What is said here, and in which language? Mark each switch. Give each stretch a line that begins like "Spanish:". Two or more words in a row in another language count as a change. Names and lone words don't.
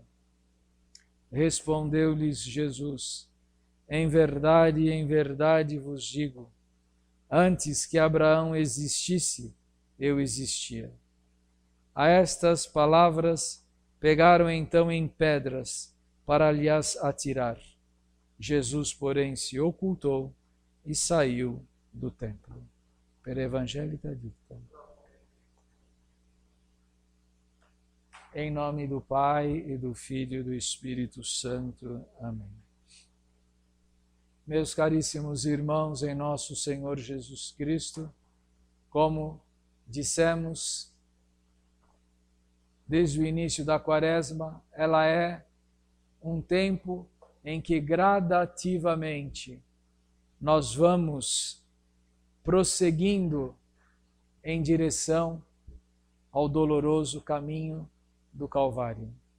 Portuguese: Respondeu-lhes Jesus: em verdade vos digo, antes que Abraão existisse, eu existia. A estas palavras pegaram então em pedras para lhes atirar. Jesus, porém, se ocultou e saiu do templo.
Latin: Per Evangelica dicta.
Portuguese: Em nome do Pai, e do Filho e do Espírito Santo. Amém. Meus caríssimos irmãos em nosso Senhor Jesus Cristo, como dissemos desde o início da Quaresma, ela é um tempo em que gradativamente nós vamos prosseguindo em direção ao doloroso caminho do Calvário.